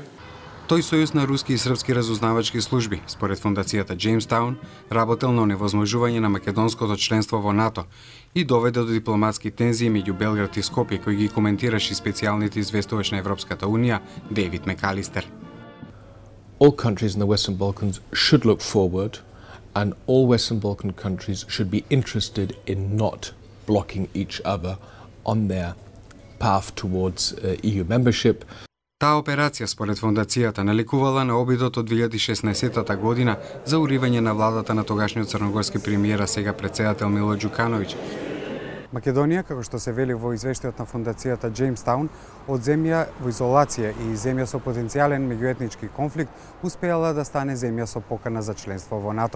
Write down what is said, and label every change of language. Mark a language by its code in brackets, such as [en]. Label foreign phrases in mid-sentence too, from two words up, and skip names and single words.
[mk] Тој сојуз на руски и српски разузнавачки служби, според фондацијата Джеймстаун, работел на оневозможување на македонското членство во НАТО и доведе до дипломатски тензии меѓу Белград и Скопје, кои ги коментираше специјалните известувач на Европската унија Дейвид Мекалистер. [en] All countries in the Western Balkans should look forward, and all Western Balkan countries should be interested in not blocking each other on their path towards EU membership. [mk] Таа операција, според фондацијата, наликувала на обидот од 2016 година за уривање на владата на тогашниот црногорски премиер, а сега претседател Мило Ѓукановиќ. Македонија, како што се вели во извештајот на фондацијата Джеймстаун, од земја во изолација и земја со потенцијален меѓуетнички конфликт, успеала да стане земја со покана за членство во НАТО.